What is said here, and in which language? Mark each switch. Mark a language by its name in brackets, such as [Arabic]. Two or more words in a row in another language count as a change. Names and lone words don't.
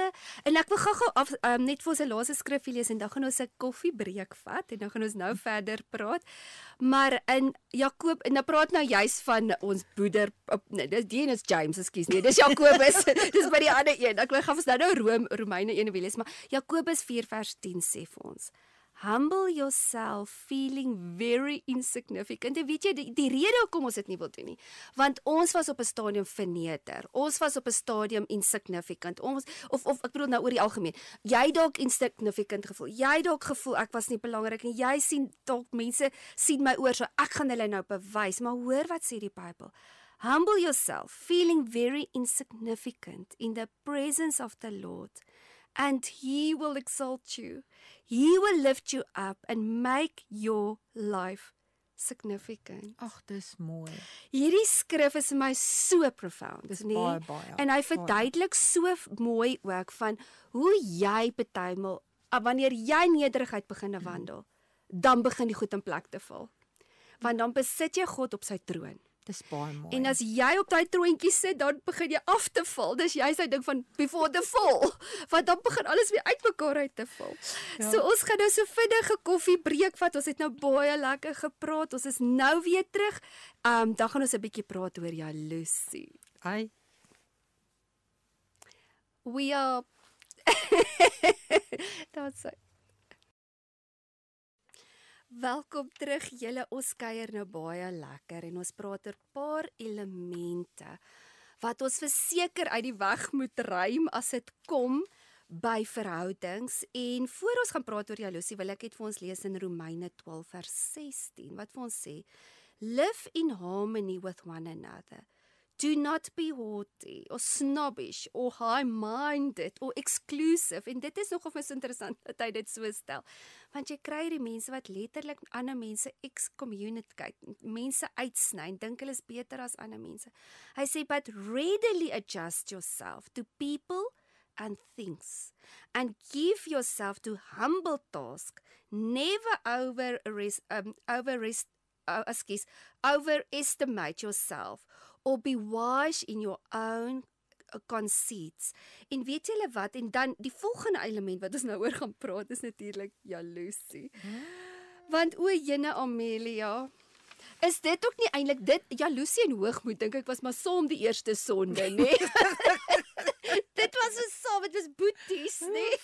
[Afrikaans] so en ek wil gou-gou af net vir ons 'n laaste skrifgie lees en dan gaan ons 'n koffiebreek vat en dan gaan ons nou verder praat. Maar in Jakob en nou praat nou juis van ons broeder nee, dis die een is James, ekskuus nie. Dis Jakobus. Dis by die ander een. Ek wil gaan ons nou Romeine 1 wil lees, maar Jakobus 4 vers 10 sê vir ons: [English] Humble yourself, feeling very insignificant. [Afrikaans] En weet jy, die rede hoekom ons dit nie wil doen nie, want ons was op 'n stadium verneder. Ons was op 'n stadium insignificant. Ons of ek bedoel nou oor die algemeen. Jy dalk insignificant gevoel. Jy dalk gevoel ek was nie belangrik en jy sien dalk mense sien my oor so ek gaan hulle nou bewys. Maar hoor wat sê die Bybel? [English] Humble yourself, feeling very insignificant in the presence of the Lord. And He will exalt you. He will lift you up and make your life significant. [Afrikaans] Ag, dis mooi. Hierdie skrif is vir my so profound, Dis nie? baie. En hy verduidelik so mooi ook van hoe jy partymal wanneer jy nederigheid begin wandel, dan begin die goed in plek te val. Want dan besit jy God op sy troon. Dis baie mooi. En as jy op daai troontjie sit, dan begin jy af te val. Dis jy sy ding van [English] before the fall. [Afrikaans] Want dan begin alles weer uitmekaar uit te val. Ja. So ons gaan nou so vinnige koffiebreek vat. Ons het nou baie lekker gepraat. Ons is nou weer terug. Dan gaan ons 'n bietjie praat oor jaloesie. Ai. [English] We are That's it. [Afrikaans] Welkom terug julle, ons kuier nou baie lekker en ons praat oor 'n paar elemente wat ons verseker uit die weg moet ruim as dit kom by verhoudings. En voor ons gaan praat oor jaloesie, wil ek net vir ons lees in Romeine 12 vers 16 wat vir ons sê: [English] Live in harmony with one another. Do not be haughty or snobbish or high-minded or exclusive. [Afrikaans] En dit is nogal vir my so interessant dat hy dit so stel. Want jy kry die mense wat letterlik ander mense excommunicate, mense uitsny, dink hulle is beter as ander mense. Hy sê, [English] but readily adjust yourself to people and things and give yourself to humble tasks. Never overestimate yourself or be wise in your own conceits. [Afrikaans] En weet julle wat? En dan die volgende element wat ons nou oor gaan praat is natuurlik jaloesie. Want o jene Amelia, is dit ook nie eintlik dit jaloesie en hoogmoed dink ek was maar saam die eerste sonde, nê? Dit was so saam, dit was boeties, nê?